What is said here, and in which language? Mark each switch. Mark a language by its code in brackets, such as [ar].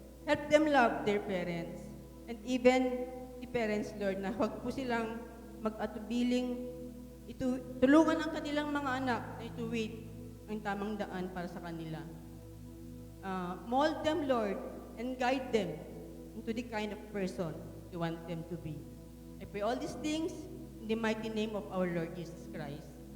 [en] Help them love their parents. And even the parents, Lord, [tl] na huwag po silang mag-atubiling, tulungan ang kanilang mga anak na ituwid ang tamang daan para sa kanila. [en] Mold them, Lord, and guide them into the kind of person you want them to be. I pray all these things in the mighty name of our Lord Jesus Christ.